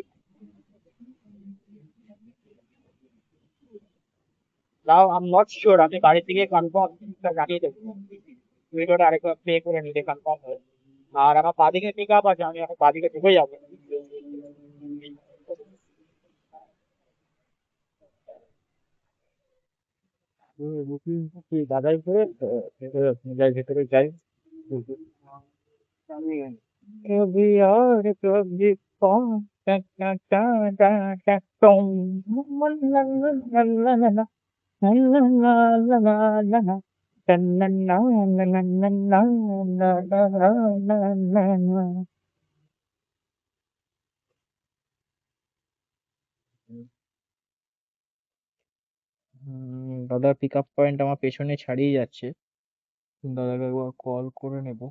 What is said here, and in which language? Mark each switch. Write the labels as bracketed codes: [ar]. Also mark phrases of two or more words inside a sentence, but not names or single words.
[bn] তাও [en] I'm not sure, [bn] আমি বাড়ি থেকে কনফার্ম জানিয়ে দেবো, ভিডিওটা আরেকবার প্লে করে নিলে কনফার্ম হয়। আর আমার বাদিকে [en] pick up [bn] আছে, আমি এখন বাদিকে ঢুকে যাবো। দাদাই করে যাই ভেতরে যাই। कभी और कभी कौन टा टा टा टा टा टों ला ला ला ला ला ला ला ला ला ला ला ला टा ना ना ना ना ना ना ला ला ला ला ला। দাদার [en] pick up point [bn] আমার পেছনে ছাড়িয়ে যাচ্ছে, দাদাকে একবার কল করে নেব।